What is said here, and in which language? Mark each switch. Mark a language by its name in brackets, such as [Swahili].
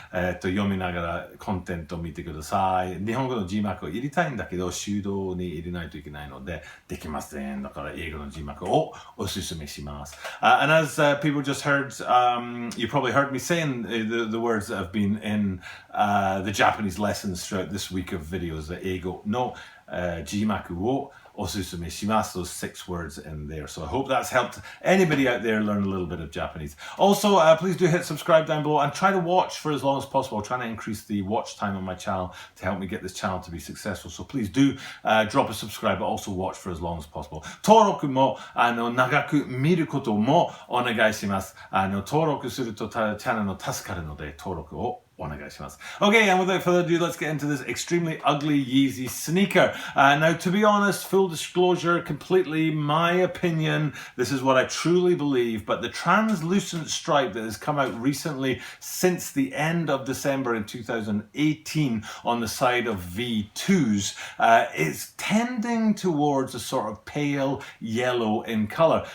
[Japanese] 読みながらコンテンツを見てください。日本語の字幕を入れたいんだけど、手動に入れないといけないので、できません。だから英語の字幕をおすすめします。 [English] And as people just heard, you probably heard me saying the words that have been in the Japanese lessons throughout this week of videos, the [Japanese] 英語の字幕をosusume shimasu, [English] those 6 words in there. So I hope that's helped anybody out there learn a little bit of Japanese. Also, please do hit subscribe down below and try to watch for as long as possible. I'm trying to increase the watch time on my channel to help me get this channel to be successful. So please do drop a subscribe, but also watch for as long as possible. [Japanese] 登録も長く見ることもお願いします。登録するとチャンネルの助かるので登録を [English] Okay, and without further ado, let's get into this extremely ugly Yeezy sneaker. Now, to be honest, full disclosure, completely my opinion, this is what I truly believe, but the translucent stripe that has come out recently since the end of December in 2018 on the side of V2s is tending towards a sort of pale yellow in color.